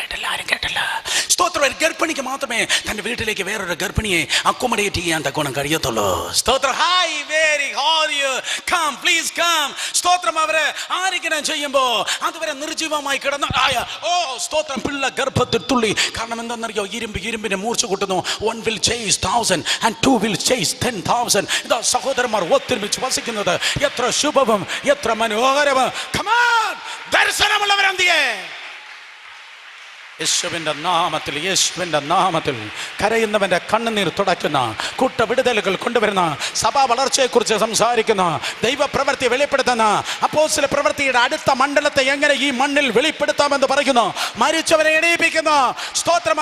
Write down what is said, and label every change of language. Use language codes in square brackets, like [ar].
[ml] ആരും കേട്ടില്ല. സ്തോത്രം. ഒരു ഗർഭിണിക്ക് മാത്രമേ തൻ്റെ വീട്ടിലേക്ക് വേറൊരു ഗർഭിണിയെ അക്കോമഡേറ്റ് ചെയ്യാൻ തക്കോണം കഴിയത്തുള്ളൂ. സ്തോത്രം. [en] Hi, very how're you come, please come. [ml] സ്തോത്രം. അവര് ആരെങ്കിലും ചെയ്യുമ്പോൾ അതുവരെ നിർജീവമായി കിടന്ന സ്തോത്രം, പിള്ള ഗർഭത്തിൽ തുള്ളി. കാരണം എന്താണെന്നറിയോ? ഇരുമ്പിനെ മൂർച്ച കൂട്ടുന്നു. [en] 1 will chase 1,000 and 2 will chase 10,000. [ml] ഇതാ സഹോദരന്മാർ ഒത്തൊരുമിച്ച് വസിക്കുന്നത് എത്ര ശുഭവും എത്ര മനോഹരവും. [en] Come on, [ml] ദർശനമുള്ളവരെന്തിയേ? യേശുവിൻ്റെ നാമത്തിൽ കരയുന്നവൻ്റെ കണ്ണുനീർ തുടയ്ക്കുന്ന, കൂട്ടവിടുതലുകൾ കൊണ്ടുവരുന്ന, സഭാ വളർച്ചയെക്കുറിച്ച് സംസാരിക്കുന്ന, ദൈവപ്രവൃത്തി വെളിപ്പെടുത്തുന്ന, അപ്പോസ്തല പ്രവൃത്തിയുടെ അടുത്ത മണ്ഡലത്തെ എങ്ങനെ ഈ മണ്ണിൽ വെളിപ്പെടുത്താമെന്ന് പറയുന്നു, മരിച്ചവരെ എണീപ്പിക്കുന്ന, സ്തോത്രം.